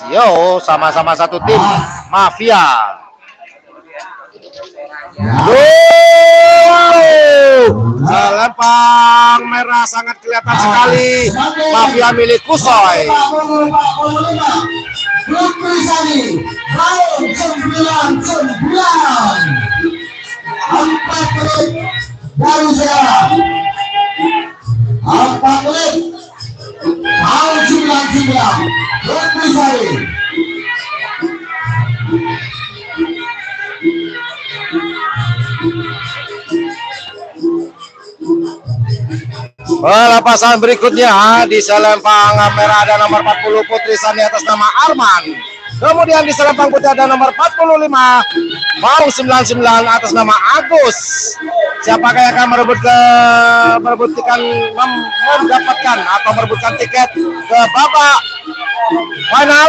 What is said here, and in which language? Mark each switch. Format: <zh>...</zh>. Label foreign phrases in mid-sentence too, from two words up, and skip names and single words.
<id>Yo, sama-sama satu tim Mafia. Selempang merah sangat kelihatan sekali. Mafia milik Kusoi. Putri Sani Baung 99. 4 menit baru sekarang. 4 menit. Baung 99. Putri Sani. Pelepasan berikutnya di selempang merah ada nomor 40 Putri Sani atas nama Arman. Kemudian di selempang putih ada nomor 45 Baung 99 atas nama Agus. Siapakah yang akan merebutkan tiket ke babak final?</id>